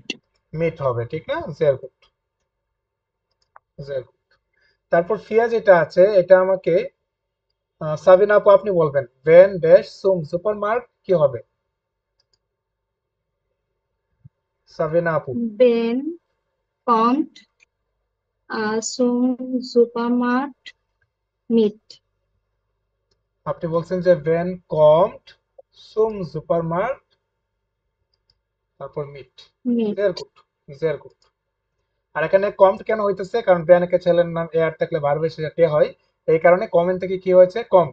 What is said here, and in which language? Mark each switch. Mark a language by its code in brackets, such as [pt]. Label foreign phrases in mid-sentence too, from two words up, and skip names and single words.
[bn] মিট হবে, ঠিক না, [de] sehr gut, sehr gut. [bn] তারপর ফিয়া যেটা আছে এটা আমাকে সাবিনা আপু আপনি বলবেন, ভেন ড্যাশ [de] zum Supermarkt [bn] কি হবে, সাবিনা আপু। [de] Ben kommt zum Supermarkt mit. [bn] আপনি বলছেন যে [de] Ben kommt zum Supermarkt, [bn] তারপর মিট, [de] Mit. sehr gut, sehr gut. [bn] আর এখানে কমট কেন হইতেছে, কারণ বেয়ানকে ছেলের নাম এ আর থাকলে ভার্বের শেষে টে হয়, এই কারণে কমেন্ট থেকে কি হয়েছে কম।